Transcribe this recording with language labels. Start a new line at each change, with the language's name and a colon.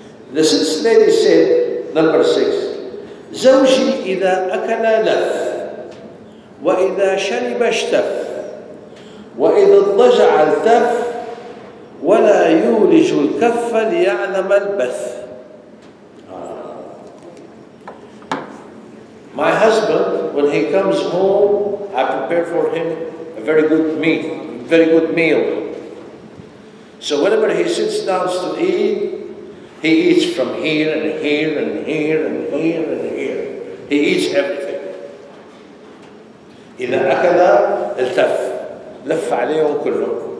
English: The sixth lady said, number 6, زوجي إذا أكل لف وإذا شرب اشتف وإذا اضطجع التف ولا يولج الكف ليعلم البث. My husband, when he comes home, I prepare for him a very good meal. So whenever he sits down to eat, he eats from here and here and here and here and here. He eats everything.
Arabic: إذا أكل التف, لف عليهم كلهم.